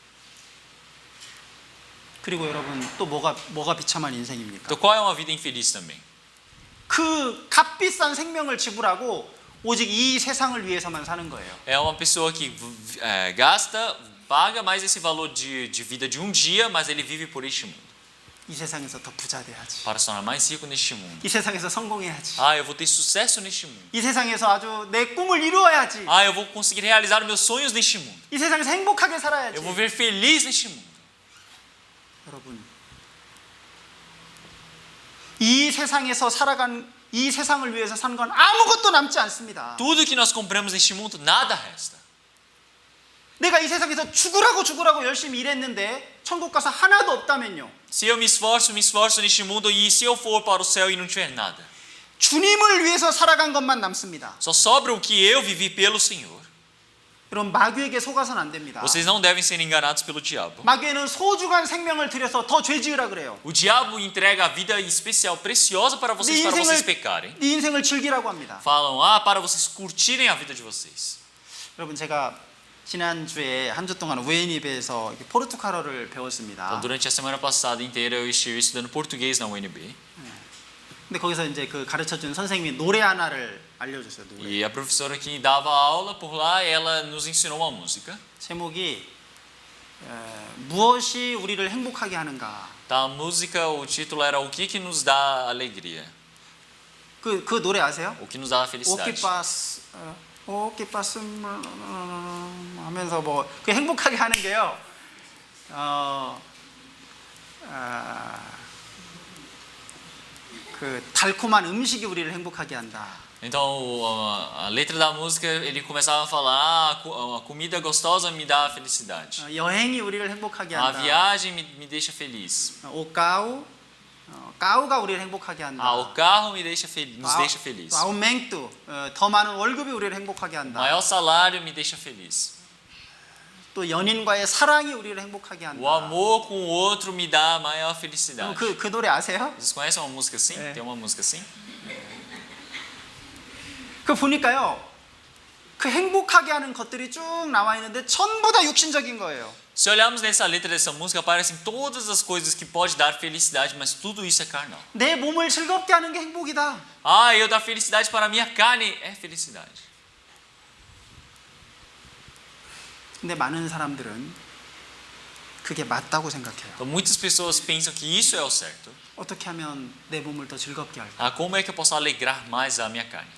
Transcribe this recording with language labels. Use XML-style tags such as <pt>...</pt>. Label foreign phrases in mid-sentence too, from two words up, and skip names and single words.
<ko>그리고 여러분 또 뭐가 비참한 인생입니까?</ko> <pt>Então qual é uma vida infeliz também?</pt> <ko>그 값비싼 생명을 지불하고 오직 이 세상을 위해서만 사는 거예요.</ko> <pt>É uma pessoa que paga mais esse valor de vida de um dia, mas ele vive por este mundo.</pt> <ko>이 세상에서 더 부자 돼야지.</ko> <pt>Para se tornar mais rico neste mundo.</pt> <ko>이 세상에서 성공해야지.</ko> <pt>Eu vou ter sucesso neste mundo.</pt> <ko>이 세상에서 아주 내 꿈을 이루어야지.</ko> <pt>Eu vou conseguir realizar meus sonhos neste mundo.</pt> <ko>이 세상에서 행복하게 살아야지.</ko> <pt>Eu vou viver feliz neste mundo.</pt> <ko>여러분, 이 세상에서 살아간 이 세상을 위해서 산 건 아무것도 남지 않습니다.</ko> <pt>Tudo que nós compramos neste mundo, nada resta.</pt> <ko>내가 이 세상에서 죽으라고 열심히 일했는데 천국 가서 하나도 없다면요.</ko> <pt>Se eu me esforço neste mundo e se eu for para o céu e não tiver nada,</pt> <ko>주님을 위해서 살아간 것만 남습니다.</ko> <pt>só sobra o que eu vivi pelo Senhor.</pt> <ko>여러분, 마귀에게 속아서는 안 됩니다.</ko> <pt>Vocês não devem ser enganados pelo diabo.</pt> <ko>마귀에는 소중한 생명을 들여서 더 죄지으라 그래요.</ko> <pt>O diabo entrega a vida especial, preciosa para vocês pecarem.</pt> <ko>네 인생을 즐기라고 합니다.</ko> <pt>Falam, para vocês curtirem a vida de vocês.</pt> <ko>여러분, 제가 지난주에 한 주 동안 우에인 예배에서 포르투갈어를 배웠습니다.</ko> <pt>Então, durante a semana passada inteira eu estive estudando português na UNB.</pt> <ko>근데 거기서 이제 그 가르쳐준 선생님이 노래 하나를 알려줬어요. 노래.</ko> <pt>E a professora que dava aula por lá, ela nos ensinou uma música.</pt> <ko>제목이 무엇이 우리를 행복하게 하는가.</ko> <pt>A música, o título era O que nos dá alegria?</pt> <ko>그 노래 아세요?</ko> <pt>O que nos dá felicidade?</pt> <ko>오키파스 하면서 뭐 그 행복하게 하는 게요. 그 달콤한 음식이 우리를 행복하게 한다.</ko> <pt>Então, a letra da música, ele começava a falar, a comida gostosa me dá felicidade.</pt> <ko>여행이 우리를 행복하게</ko> <pt>A</pt> <ko>한다.</ko> <pt>viagem me deixa feliz.</pt> <ko>까우가 우리를 행복하게 한다.</ko> <pt>O carro nos deixa feliz.</pt> <ko>아우맹뚜, 더 많은 월급이 우리를 행복하게 한다.</ko> <pt>Maior salário me deixa feliz.</pt> <ko>또 연인과의 사랑이 우리를 행복하게 한다.</ko> <pt>O amor com o outro me dá maior felicidade.</pt> <ko>그 노래 아세요?</ko> <pt>Vocês conhecem uma música assim? É. Tem uma música assim?</pt> <ko>그 보니까요, 그 행복하게 하는 것들이 쭉 나와 있는데 전부 다 육신적인 거예요.</ko> <pt>Se olharmos nessa letra dessa música, aparecem todas as coisas que pode dar felicidade, mas tudo isso é carnal.</pt> <ko>내 몸을 즐겁게 하는 게 행복이다.</ko> <pt>Eu dar felicidade para a minha carne é felicidade.</pt> <ko>근데 많은 사람들은 그게 맞다고 생각해요.</ko> <pt>Então, muitas pessoas pensam que isso é o certo.</pt> <ko>어떻게 하면 내 몸을 더 즐겁게 할까?</ko> <pt>Como é que eu posso alegrar mais a minha carne?</pt>